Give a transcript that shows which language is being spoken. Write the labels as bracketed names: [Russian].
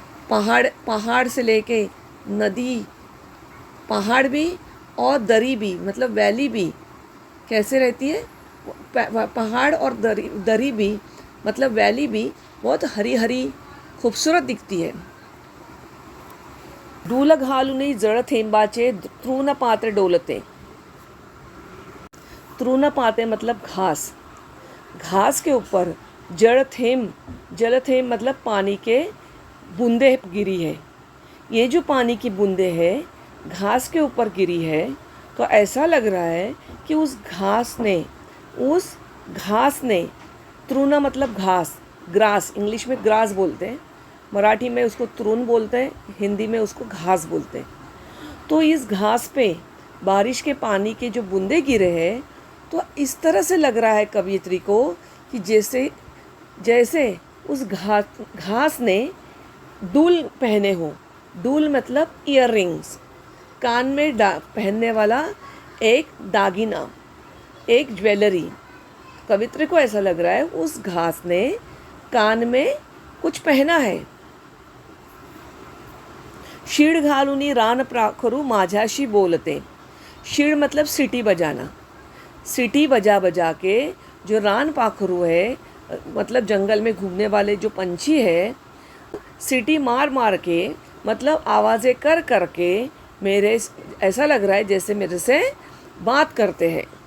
[Hindi] पहाड़ से लेके नदी, पहाड़ भी और दरी भी, मतलब वैली भी कैसे रहती है? पहाड़ और दरी भी मतलब वैली भी बहुत हरी हरी खूबसूरत दिखती है। [Marathi] डूल घालून जळ थेंबाचे तृण पाते डोलते। [Hindi] तृण पाते मतलब घास, घास के ऊपर जल थेंब मतलब पानी के बूंदे गिरी है। ये जो पानी की बूंदे है घास के ऊपर गिरी है तो ऐसा लग रहा है कि उस घास ने तृण मतलब घास, ग्रास, इंग्लिश में ग्रास बोलते हैं, मराठी में उसको तृण बोलते हैं, हिंदी में उसको घास बोलते हैं। तो इस घास पे बारिश के पानी के जो बूंदे गिरे हैं तो इस तरह से लग रहा है कवियत्री को कि जैसे उस घास ने डूल पहने हो। डूल मतलब ईयर रिंग्स, कान में पहनने वाला एक दागिना, एक ज्वेलरी। कवित्री को ऐसा लग रहा है उस घास ने कान में कुछ पहना है। [Marathi] शीळ घालूनी रान पाखरू माझ्याशी बोलते। [Hindi] शीळ मतलब सीटी बजाना। सीटी बजा बजा के जो रान पाखरू है, मतलब जंगल में घूमने वाले जो पंछी है, सीटी मार मार के मतलब आवाज़ें कर कर के मेरे, ऐसा लग रहा है जैसे मेरे से बात करते हैं।